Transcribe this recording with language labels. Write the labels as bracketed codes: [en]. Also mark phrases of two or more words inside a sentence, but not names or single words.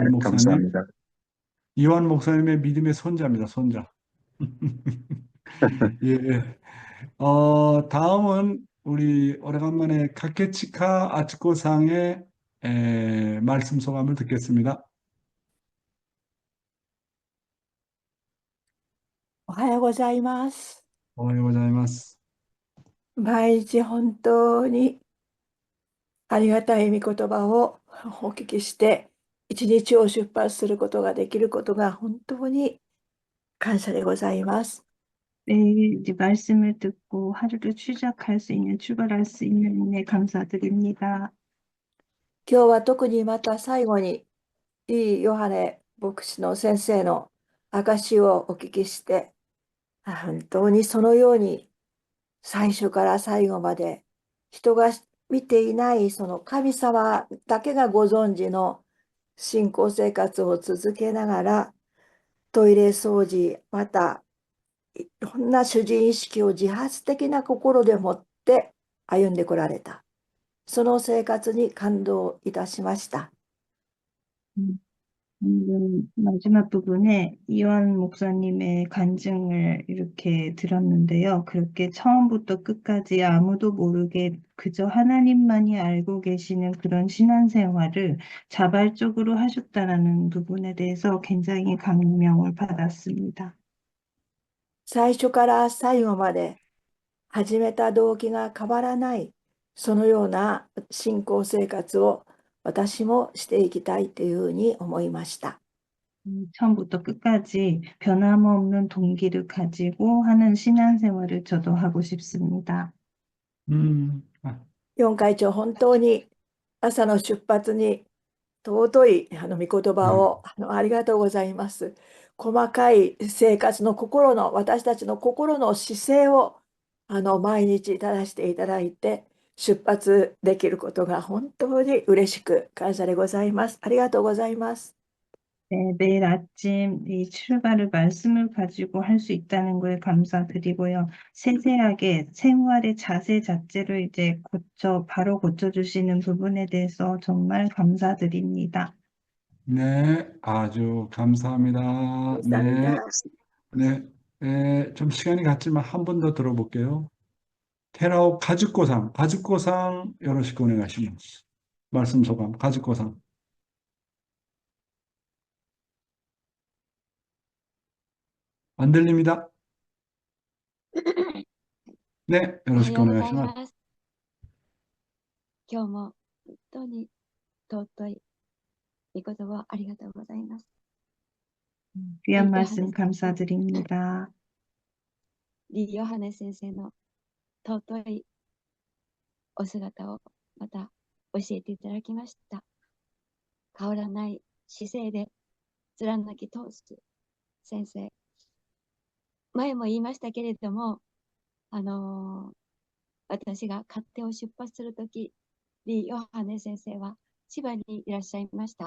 [ko] 원 목사님. 감사합니다. 이완 목사님의 믿음의 손자입니다. 손자. 예. 다음은 우리 오래간만에 카케치카 아츠코상의 말씀 소감을 듣겠습니다. [ja] おはようございます。おはようございます。毎日本当にありがたい御言葉をお聞きして、一日を出発することができることが本当に感謝でございます。 [ko] 매일 이제 말씀을 듣고 하루를 출발할 수 있는 은혜 감사드립니다. [ja] 今日は特にまた最後に、いいヨハネ牧師の先生の証をお聞きして、本当にそのように最初から最後まで人が見ていないその神様だけがご存知の信仰生活を続けながらトイレ掃除またいろんな主人意識を自発的な心でもって歩んでこられたその生活に感動いたしました。 [ko] 방금 마지막 부분에 이완 목사님의 간증을 이렇게 들었는데요. 그렇게 처음부터 끝까지 아무도 모르게 그저 하나님만이 알고 계시는 그런 신앙생활을 자발적으로 하셨다라는 부분에 대해서 굉장히 감명을 받았습니다. [ja] 最初から最後まで始めた動機が変わらないそのような信仰生活を私もしていきたいというふうに思いました。 [ko] 처음부터 끝까지 변함없는 동기를 가지고 하는 신앙생활을 저도 하고 싶습니다. あ、 [ja] 4会長、本当に朝の出発に尊い御言葉をありがとうございます。細かい生活の心の、私たちの心の姿勢を毎日正していただいて、出発できることが本当に嬉しく感謝でございます。ありがとうございます。 [ko] 네, 매일 아침 이 출발을 말씀을 가지고 할 수 있다는 거에 감사드리고요. 세세하게 생활의 자세 자체를 이제 바로 고쳐주시는 부분에 대해서 정말 감사드립니다. 네, 아주 감사합니다. 네, 감사합니다. 네, 좀 시간이 갔지만 한 번 더 들어볼게요. [ja] 테라오 가즈코상, 가즈코상 よろしくお願いします. [ko] 말씀 소감, 가즈코상. 안 들립니다. 네, [ja] おは 요로시ku ようござい 오네가시마스. ます。今日も本当に尊い御言葉をありがとうございます。 [ko] 귀한 이 말씀 요하네 감사드립니다. [ja] リ・ヨハネ先生の尊いお姿をまた教えていただきました。変わらない姿勢で貫き通す先生。前も言いましたけれども、 私が勝手を出発するとき、リ・ヨハネ先生は千葉にいらっしゃいました。